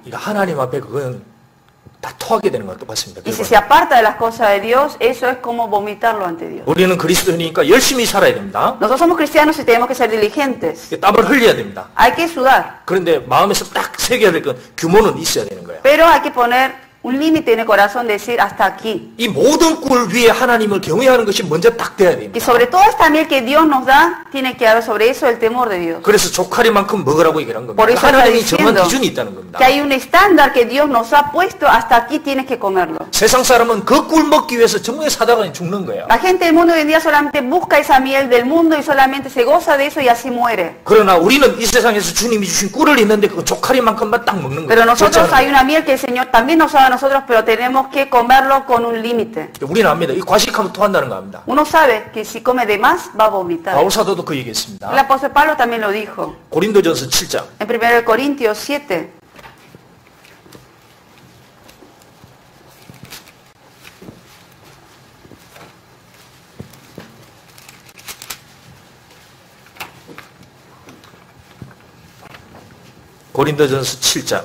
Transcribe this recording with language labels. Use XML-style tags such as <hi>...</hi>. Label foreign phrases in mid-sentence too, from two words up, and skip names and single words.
<ko>그러니까 하나님 앞에 그건 다 토하게 되는 거랑 똑같습니다.</ko> <es>y si se aparta de las cosas de Dios, eso es como vomitarlo ante Dios.</es> <ko>우리는 그리스도인이니까 열심히 살아야 됩니다.</ko> <es>Nosotros somos cristianos y tenemos que ser diligentes.</es> <ko>땀을 흘려야 됩니다.</ko> <es>Hay que sudar,</es> <ko>그런데 마음에서 딱 새겨야 될 건 규모는 있어야 되는 거예요.</ko> <es>pero hay que poner un límite en el corazón, decir hasta aquí.</es> <ko>이 모든 꿀 위에 하나님을 경외하는 것이 먼저 딱 돼야</ko> <es>Que</es> <ko>됩니다.</ko> <es>sobre toda esta miel que Dios nos da, tiene que haber sobre eso el temor de Dios.</es> <ko>그래서 조카리만큼 먹으라고 얘기한 겁니다.</ko> <es>Por eso está</es> <ko>하나님이 정한</ko> <es>diciendo</es> <ko>기준이 있다는 겁니다.</ko> <es>que hay un estándar que Dios nos ha puesto, hasta aquí tienes que comerlo.</es> <ko>세상 사람은 그 꿀 먹기 위해서 정말 사다가 죽는 거예요.</ko> <es>La gente del mundo hoy en día solamente busca esa miel del mundo y solamente se goza de eso y así muere.</es> <ko>그러나 우리는 이 세상에서 주님이 주신 꿀을 있는데 그 조카리만큼만 딱 먹는 거예요.</ko> <es>Pero nosotros hay una miel que el Señor también nos ha dado a nosotros, pero tenemos que comerlo con un límite.</es> <ko>우리는 압니다. 이 과식하면 토한다는 거 압니다.</ko> <es>Uno sabe que si come de más va a vomitar.</es> <ko>바울 사도도 그 얘기했습니다.</ko> <es>El apóstol Pablo también lo dijo.</es> <ko>고린도전서 7장.</ko> <es>En 1 Corintios 7.</es> <ko>고린도전서 7장.</ko>